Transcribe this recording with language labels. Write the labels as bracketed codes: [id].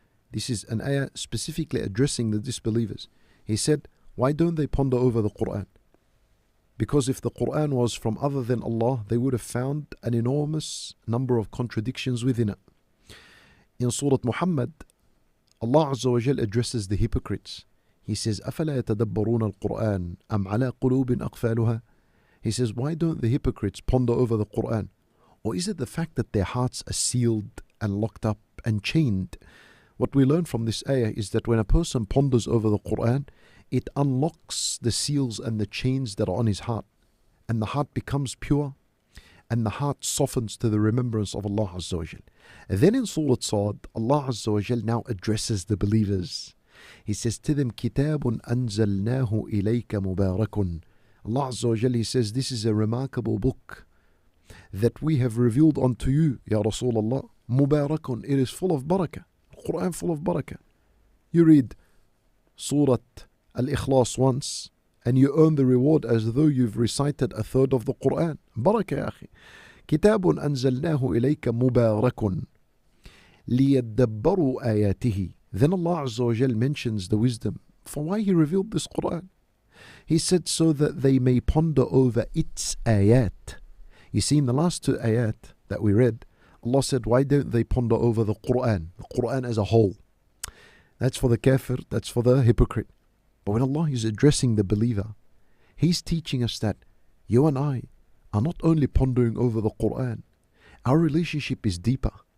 [en] This is an ayah specifically addressing the disbelievers. He said, why don't they ponder over the Qur'an? Because if the Qur'an was from other than Allah, they would have found an enormous number of contradictions within it. In Surah Muhammad, Allah Azza wa Jal addresses the hypocrites. He says, [ar] أَفَلَا يَتَدَبَّرُونَ الْقُرْآنَ أَمْ عَلَى قُلُوبٍ أَقْفَالُهَا. [en] He says, why don't the hypocrites ponder over the Qur'an? Or is it the fact that their hearts are sealed and locked up and chained? What we learn from this ayah is that when a person ponders over the Qur'an, it unlocks the seals and the chains that are on his heart. And the heart becomes pure, and the heart softens to the remembrance of Allah Azza wa Jal. And then in Surah Zoud, Allah Azza wa Jal now addresses the believers. He says to them, [ar] كِتَابٌ أَنزَلْنَاهُ إِلَيْكَ مُبَارَكٌ. [en] Allah Azza wa Jal, He says, this is a remarkable book that we have revealed unto you, Ya Rasulullah. Mubarakun, it is full of barakah. Quran full of barakah. You read Surah Al-Ikhlas once, and you earn the reward as though you've recited a third of the Quran. Barakah, ya akhi. [ar] كتاب أنزلناه إليك مبارك ليدبروا آياته. [en] Then Allah Azza wa Jal mentions the wisdom for why He revealed this Quran. He said, so that they may ponder over its ayat. You see, in the last two ayat that we read, Allah said, why don't they ponder over the Qur'an as a whole? That's for the kafir, that's for the hypocrite. But when Allah is addressing the believer, He's teaching us that you and I are not only pondering over the Qur'an, our relationship is deeper.